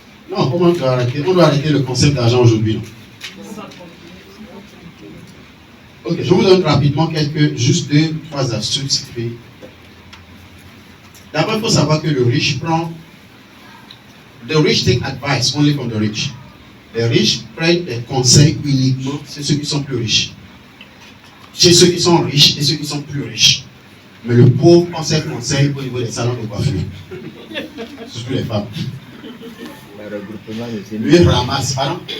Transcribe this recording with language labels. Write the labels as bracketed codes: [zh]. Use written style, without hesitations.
[fr] Non, comment on doit arrêter? On doit arrêter le concept d'argent aujourd'hui. Ok, je vous donne rapidement juste 2-3 astuces. D'abord, il faut savoir que le riche prend. [en] The rich take advice only from the rich. [fr] Les riches prennent des conseils uniquement chez ceux qui sont plus riches. Chez ceux qui sont riches et ceux qui sont plus riches. Mais le pauvre prend ses conseils au niveau des salons de coiffure. Surtout les femmes. Le regroupement des Lui ramasse, pardon?